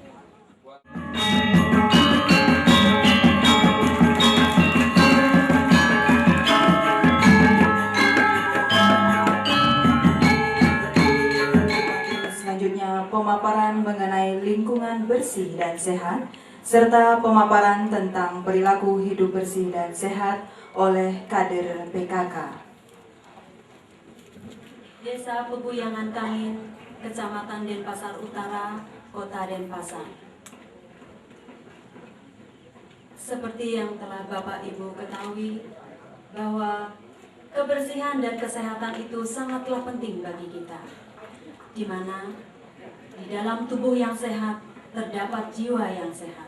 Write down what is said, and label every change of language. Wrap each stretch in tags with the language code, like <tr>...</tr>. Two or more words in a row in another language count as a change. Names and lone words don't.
<id>Selanjutnya pemaparan mengenai lingkungan bersih dan sehat, serta pemaparan tentang perilaku hidup bersih dan sehat oleh kader PKK. Desa Peguyangan Kangin, Kecamatan Denpasar Utara, Kota Denpasar. Seperti yang telah Bapak Ibu ketahui, bahwa kebersihan dan kesehatan itu sangatlah penting bagi kita, di mana di dalam tubuh yang sehat terdapat jiwa yang sehat.</id>